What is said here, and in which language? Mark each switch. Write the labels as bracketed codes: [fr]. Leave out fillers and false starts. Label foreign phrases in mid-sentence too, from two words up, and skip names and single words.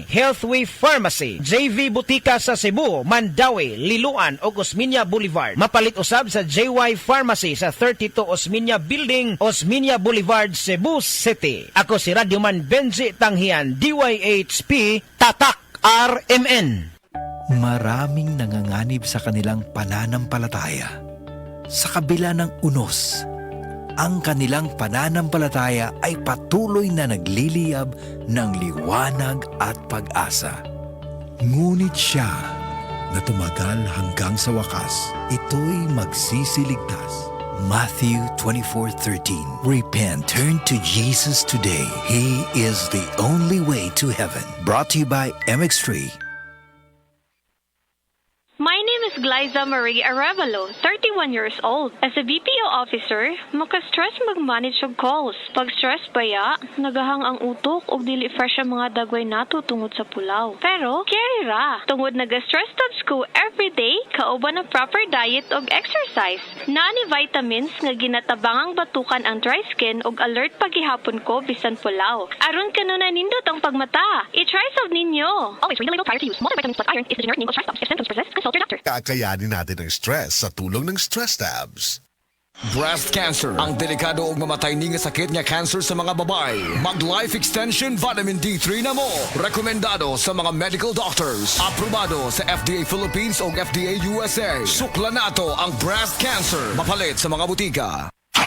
[ceb] Healthway Pharmacy. JV Butika sa Cebu, Mandawi, Liloan o Osmeña Boulevard. Mapalit usab sa JY Pharmacy sa 32 Osmeña Building, Osmeña Boulevard, Cebu City. Ako si Radyoman Benji Tanghian, DYHP, [tl] Tatak RMN. Maraming nanganganib sa kanilang pananampalataya. Sa kabila ng unos, ang kanilang pananampalataya ay patuloy na nagliliyab ng liwanag at pag-asa. Ngunit siya na tumagal hanggang sa wakas, ito'y magsisiligtas. Matthew 24:13. [en] Repent, turn to Jesus today. He is the only way to heaven. Brought to you by MX3. My name is Glyza Marie Arevalo, 31 years old. As a BPO officer, [ceb] maka-stress mag-manage og calls. Pag stress baya, nagahang ang utok og dili fresh ang mga dagway nato tungod sa pulaw. Pero, carry ra. Tungod naga-stress tabs ko everyday, kauban ng [en] proper diet [ceb] og exercise. Nani vitamins nga ginatabangang batukan ang [en] dry skin [ceb] og alert pagihapon ko bisan pulaw. Aron kanuna nindot ang pagmata. I-try solve ninyo. [en] Always read the label prior to use. Multivitamins plus iron is the generic name of stress tabs. If symptoms persist, consult your doctor. [tl] Kakayanin natin ang stress sa tulong ng Stress Tabs. [en] breast cancer. [ceb] Ang delikado og mamatay ni nga sakit nga cancer sa mga babae. Mag-Life Extension Vitamin D3 na mo. Rekomendado sa mga [en] medical doctors. [ceb] Aprobado sa FDA Philippines o FDA USA. Sukla nato ang [en] breast cancer. [ceb] Mapalit sa mga butika.